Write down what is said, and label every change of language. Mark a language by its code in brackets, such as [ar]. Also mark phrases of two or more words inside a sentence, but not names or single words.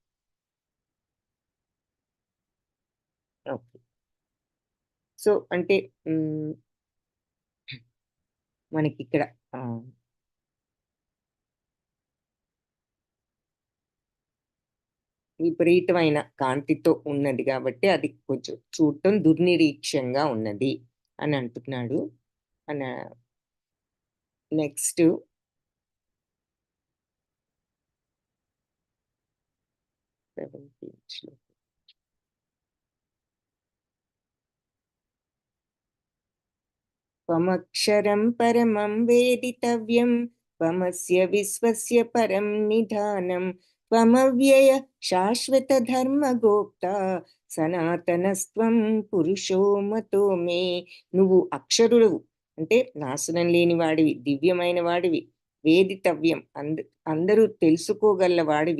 [en] Okay, so [te] అంటే మనకి ఇక్కడ విపరీతమైన కాంతితో ఉన్నది కాబట్టి అది కొంచెం చూడటం దుర్నిరీక్షంగా ఉన్నది అని అంటున్నాడు. [sa] నెక్స్ట్ త్వమక్షరం పరమం వేదితవ్యం త్వమస్య విశ్వస్య పరం నిధానం త్వమవ్యయ శాశ్వత ధర్మగోప్త సనాతనస్త్వం పురుషో మతో మే. [te] నువ్వు అక్షరుడు అంటే నాశనం లేని వాడివి, దివ్యమైన వాడివి, వేదితవ్యం అందరూ తెలుసుకోగల వాడివి.